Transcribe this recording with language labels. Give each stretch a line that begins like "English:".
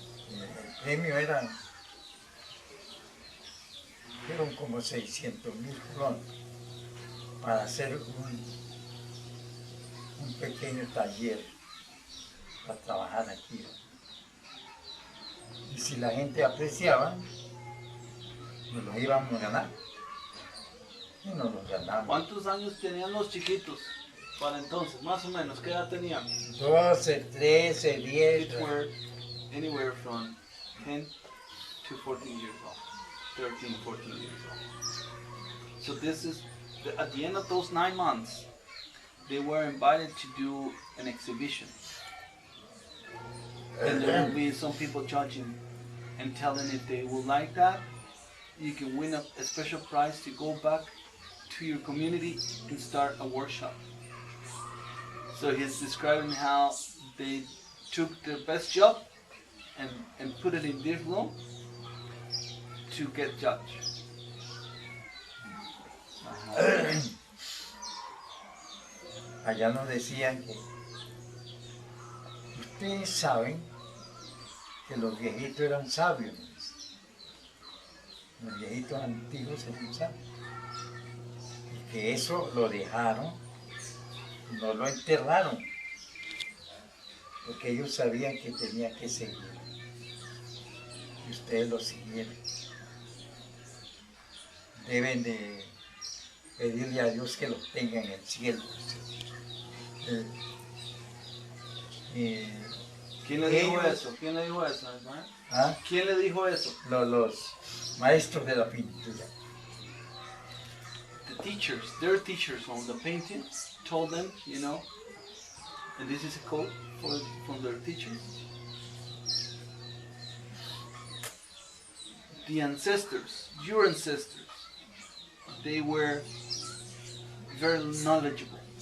Spanish: El premio fueron como 600,000 colones para hacer un pequeño taller para trabajar aquí. Y si la gente apreciaba, nos lo íbamos a ganar. Y nos lo ganamos. ¿Cuántos años tenían los chiquitos para entonces? Más o menos, ¿qué edad tenían? 12, 13, 10.
English: Kids were anywhere from 10 to 14 years old, 13, 14 years old. So this is, at the end of those 9 months, they were invited to do an exhibition. And there will be some people judging and telling if they will like that, you can win a special prize to go back to your community and start a workshop. So he's describing how they took their best job and put it in this room to get judged.
Spanish: Allá nos decían que ustedes saben que los viejitos eran sabios. Los viejitos antiguos eran sabios. Y que eso lo dejaron, no lo enterraron, porque ellos sabían que tenía que seguir. Y ustedes lo siguieron. Deben de pedirle a Dios que los tenga en el cielo. ¿Quién le dijo eso? ¿Quién le dijo eso, Ismael? ¿Ah? ¿Quién le dijo eso? Los maestros de la pintura.
English: The teachers, their teachers on the painting told them, you know, and this is a quote from their teachers. The ancestors, your ancestors, they were very knowledgeable.